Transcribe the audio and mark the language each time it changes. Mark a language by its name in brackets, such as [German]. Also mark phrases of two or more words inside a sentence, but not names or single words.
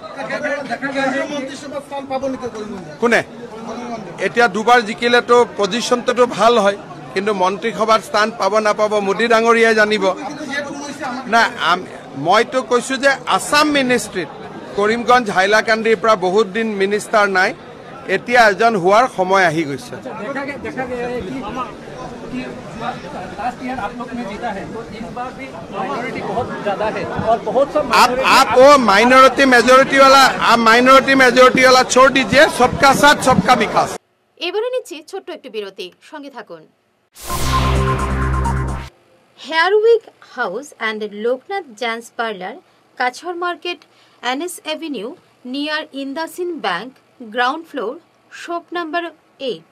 [Assamese] কোনে এতিয়া 2বাৰ জিকিলেতো পজিশ্যনটোতো ভাল হয়, কিন্তু মন্ত্ৰীসভাত স্থান পাব নাপাব মোদী ডাঙৰীয়াই জানিব না। মইতো কৈছোঁ যে আছাম মিনিষ্ট্ৰীত কৰিমগঞ্জ হাইলাকান্দিৰ পৰা বহুত দিন মিনিষ্টাৰ নাই, এতিয়া এজন হোৱাৰ সময় আহি গৈছে। [Hindi] आप वो [English] minority majority [Hindi] वाला छोड़ दीजिए, सबका साथ सबका विकास। [Bangla] এবারে নিচ্ছি ছোট্ট একটু বিরতি, সঙ্গে থাকুন। হেয়ারউইক হাউস অ্যান্ড লোকনাথ জেন্টস পার্লার, কাছাড় মার্কেট, NS এভিনিউ, নিয়ার ইন্দাসিন ব্যাংক, [English] ground floor, shop number 8.